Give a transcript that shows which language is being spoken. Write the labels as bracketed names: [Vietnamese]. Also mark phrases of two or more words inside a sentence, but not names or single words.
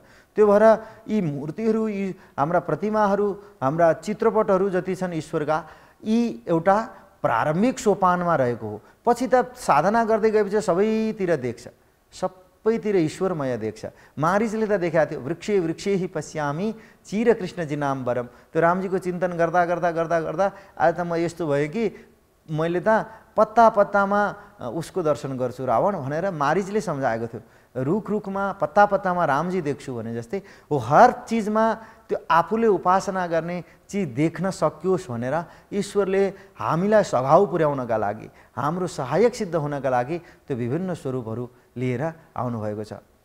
[Nepali] त्यो भएर यी मूर्तिहरू, यी हाम्रा प्रतिमाहरू, हाम्रा चित्रपटहरू जति छन् ईश्वरका, यी एउटा प्रारम्भिक सोपानमा रहेको हो। पछि त साधना गर्दै गएपछि सबैतिर देख्छ, सबैतिर ईश्वरमय देख्छ। मारिचले त देखाएको थियो, [Sanskrit] वृक्षे वृक्षे हि पश्यामी चिर कृष्ण जिनाम्बरम। [Nepali] त्यो रामजीको चिन्तन गर्दा गर्दा गर्दा गर्दा आज त म यस्तो भयो कि मैले त पत्ता पत्तामा उसको दर्शन गर्छु रावण भनेर मारिचले सम्झाएको थियो। रुख रुखमा, पत्ता पत्तामा रामजी देख्छु भने जस्तै हो, हर चिजमा त्यो आफूले उपासना गर्ने चिज देख्न सकियोस् भनेर ईश्वरले हामीलाई सघाउ पुर्याउनका लागि, हाम्रो सहायक सिद्ध हुनका लागि त्यो विभिन्न स्वरूपहरू लिएर आउनुभएको छ।